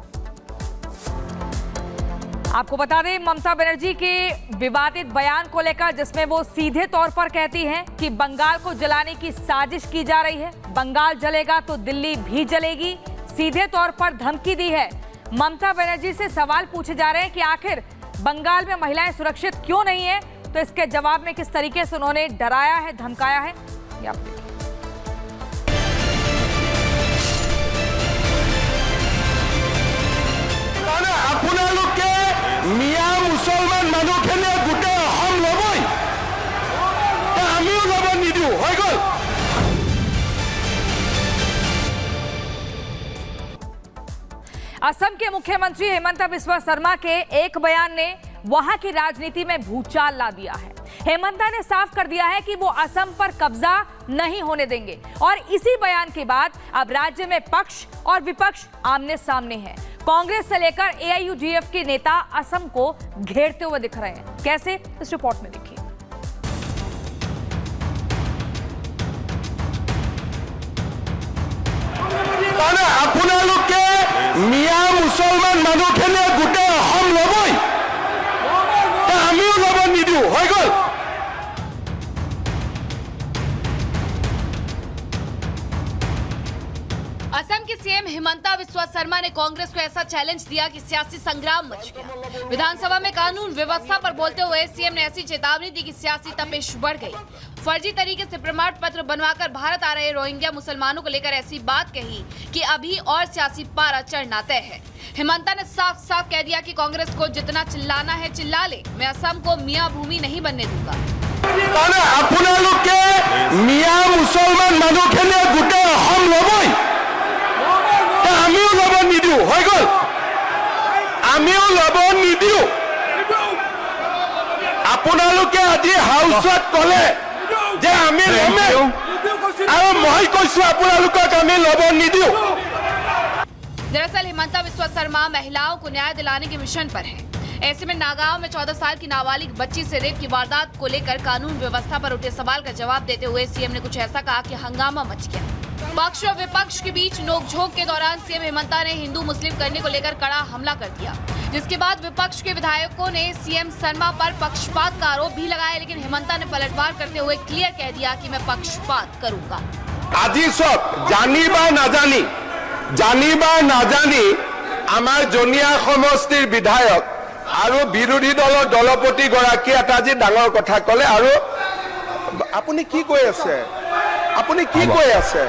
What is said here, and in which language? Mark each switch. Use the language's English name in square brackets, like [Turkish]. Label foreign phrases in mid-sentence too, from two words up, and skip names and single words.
[Hindi] आपको बता दें, ममता बनर्जी के विवादित बयान को लेकर, जिसमें वो सीधे तौर पर कहती हैं कि बंगाल को जलाने की साजिश की जा रही है, बंगाल जलेगा तो दिल्ली भी जलेगी, सीधे तौर पर धमकी दी है। ममता बनर्जी से सवाल पूछे जा रहे हैं कि आखिर बंगाल में महिलाएं सुरक्षित क्यों नहीं है, तो इसके जवाब में किस तरीके से उन्होंने डराया है, धमकाया है, ये आप देखिए। [Assamese] মিয়া মুসলমান মানুহখিনি গোটেই অসম ল'বই, আমিও ল'ব নিদিওঁ, হৈ গ'ল। [Hindi] असम के मुख्यमंत्री हेमंत बिस्वा शर्मा के एक बयान ने वहां की राजनीति में भूचाल ला दिया है। हेमंता ने साफ कर दिया है कि वो असम पर कब्जा नहीं होने देंगे और इसी बयान के बाद अब राज्य में पक्ष और विपक्ष आमने सामने हैं। कांग्रेस से लेकर एआईयूडीएफ के नेता असम को घेरते हुए दिख रहे हैं। कैसे, इस रिपोर्ट में देखिए। [Assamese] আপোনালোকে মিয়া মুছলমান মানুহখিনিয়ে গোটেই অসম ল'বই, আমিও ল'ব নিদিওঁ, হৈ গ'ল। [Hindi] असम की सीएम हिमंता बिस्वा शर्मा ने कांग्रेस को ऐसा चैलेंज दिया कि सियासी संग्राम मच गया। विधानसभा में कानून व्यवस्था पर बोलते हुए सीएम ने ऐसी चेतावनी दी कि सियासी तपिश बढ़ गई। फर्जी तरीके से प्रमाण पत्र बनवाकर भारत आ रहे रोहिंग्या मुसलमानों को लेकर ऐसी बात कही कि अभी और सियासी पारा चढ़ना तय है। हिमंता ने साफ साफ कह दिया कि कांग्रेस को जितना चिल्लाना है चिल्ला ले, मैं असम को मियाँ भूमि नहीं बनने दूंगा। [Assamese] আপোনালোকে মিয়া মুছলমান মানুহখিনিয়ে গোটেই অসম ল'বই, আমিও ল'ব নিদিওঁ, হৈ গ'ল। আমিও ল'ব নিদিওঁ। আপোনালোকে আজি হাউচত ক'লে যে আমি ল'মেই, আৰু মই কৈছোঁ আপোনালোকক আমি ল'ব নিদিওঁ। [Hindi] दरअसल हिमंता बिस्वा शर्मा महिलाओं को न्याय दिलाने के मिशन पर है। ऐसे में नागांव में 14 साल की नाबालिग बच्ची से रेप की वारदात को लेकर कानून व्यवस्था पर उठे सवाल का जवाब देते हुए सीएम ने कुछ ऐसा कहा कि हंगामा मच गया। पक्ष और विपक्ष के बीच नोकझोंक के दौरान सीएम हिमंता ने हिंदू मुस्लिम करने को लेकर कड़ा हमला कर दिया, जिसके बाद विपक्ष के विधायकों ने सीएम शर्मा पर पक्षपात का आरोप भी लगाया, लेकिन हिमंता ने पलटवार करते हुए क्लियर कह दिया कि मैं पक्षपात करूंगा। [Assamese] আজি সব জানি বা নাজানি আমাৰ জনিয়া সমষ্টিৰ বিধায়ক আৰু বিৰোধী দলৰ দলপতি গৰাকী এটা আজি ডাঙৰ কথা ক'লে। আৰু আপুনি কি কৈ আছে, আপুনি কি কৈ আছে?